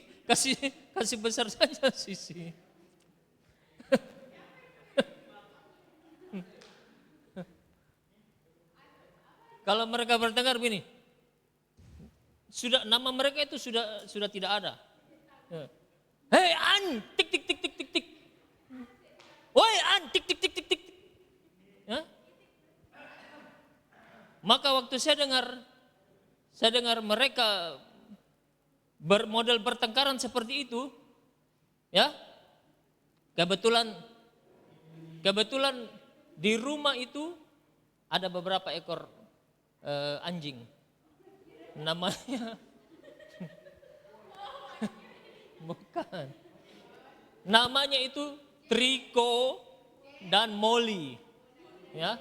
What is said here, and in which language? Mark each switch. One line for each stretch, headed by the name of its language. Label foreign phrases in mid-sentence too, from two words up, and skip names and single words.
Indonesian: Kasih besar saja Sisi. Kalau mereka bertengkar begini, sudah nama mereka itu sudah tidak ada. Hei an, tik tik tik tik tik tik. Woi an, tik tik tik tik tik. Ya? Maka waktu saya dengar mereka bermodel pertengkaran seperti itu, ya, kebetulan di rumah itu ada beberapa ekor anjing, namanya bukan, namanya itu Triko dan Molly, ya.